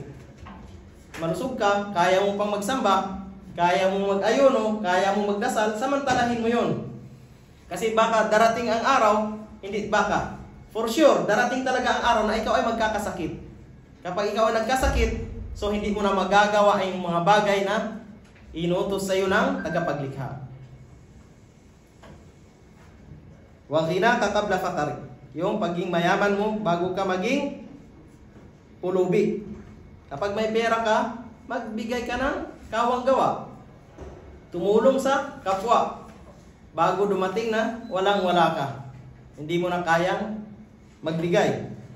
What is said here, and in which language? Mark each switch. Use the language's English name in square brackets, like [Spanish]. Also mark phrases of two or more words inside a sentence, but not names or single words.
[Filipino] Malusog ka, kaya mo pang magsamba, kaya mo mag-ayuno, kaya mo magdasal, samantalahin mo yun. Kasi baka darating ang araw, hindi baka, [English] for sure, [Filipino] darating talaga ang araw na ikaw ay magkakasakit. Kapag ikaw ay nagkasakit, so hindi mo na magagawa ang mga bagay na inutos sa iyo ng tagapaglikha. [Arabic] وغناك قبل فقرك, [Filipino] yung paging mayaman mo bago ka maging pulubi. Kapag may pera ka, magbigay ka ng kawang gawa, tumulong sa kapwa, bago dumating na walang-wala ka, hindi mo na kayang magbigay.